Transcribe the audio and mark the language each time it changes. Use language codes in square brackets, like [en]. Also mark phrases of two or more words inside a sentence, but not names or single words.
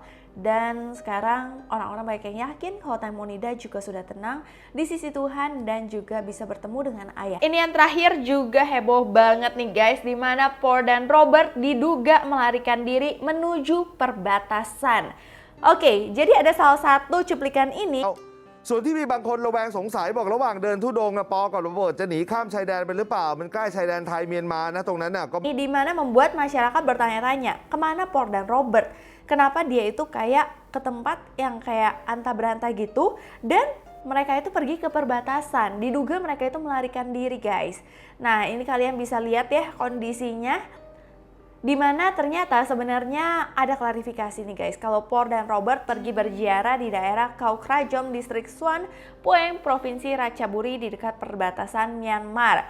[id] Dan sekarang orang-orang banyak yang yakin kalau Teng Monida juga sudah tenang di sisi Tuhan dan juga bisa bertemu dengan ayah. Ini yang terakhir juga heboh banget nih guys, di mana Paul dan Robert diduga melarikan diri menuju perbatasan. Oke, jadi ada salah satu cuplikan ini. [th] ส่วนที่มีบางคนระแวงสงสัยบอกระหว่างเดินธุดงค์ปอกับโรเบิร์ตจะหนีข้ามชายแดนไปหรือเปล่ามันใกล้ชายแดนไทยเมียนมานะตรงนั้นน่ะก็ [id] Di mana membuat masyarakat bertanya-tanya kemana Paul dan Robert, kenapa dia itu kayak ke tempat yang kayak anta beranta gitu dan mereka itu pergi ke perbatasan. Diduga mereka itu melarikan diri guys. Nah ini kalian bisa lihat ya kondisinya, di mana ternyata sebenarnya ada klarifikasi nih guys, kalau Paul dan Robert pergi berziarah di daerah Khao Krajom, distrik Suan Pueng, Provinsi Ratchaburi di dekat perbatasan Myanmar.